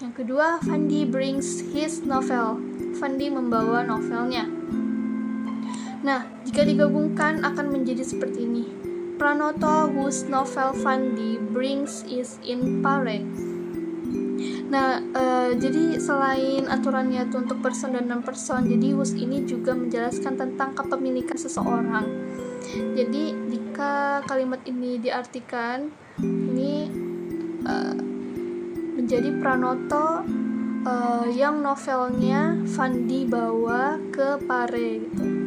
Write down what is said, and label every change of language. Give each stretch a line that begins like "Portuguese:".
Indonesian: Yang kedua,
English: Fandi brings his novel.
Indonesian: Fandi membawa novelnya. Nah, jika digabungkan akan menjadi seperti ini.
English: Pranoto whose novel Fandi brings is in Pare.
Indonesian: Nah, jadi selain aturannya itu untuk person dan non-person, jadi whose ini juga menjelaskan tentang kepemilikan seseorang. Jadi jika kalimat ini diartikan, ini menjadi Pranoto yang novelnya Fandi bawa ke Pare gitu.